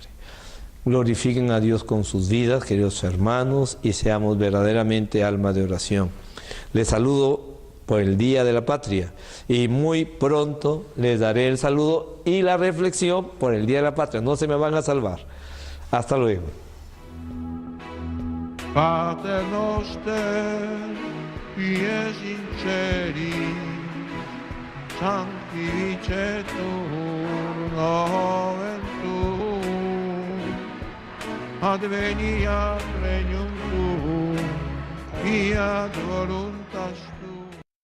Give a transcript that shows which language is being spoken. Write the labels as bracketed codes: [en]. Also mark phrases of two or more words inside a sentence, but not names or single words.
[es] Glorifiquen a Dios con sus vidas, queridos hermanos, y seamos verdaderamente alma de oración. Les saludo por el Día de la Patria y muy pronto les daré el saludo y la reflexión por el Día de la Patria. No se me van a salvar. Hasta luego. [la] Pater noster, pies in celi, sanctificetur nomen tuum, adveniat regnum tuum, fiat voluntas tua.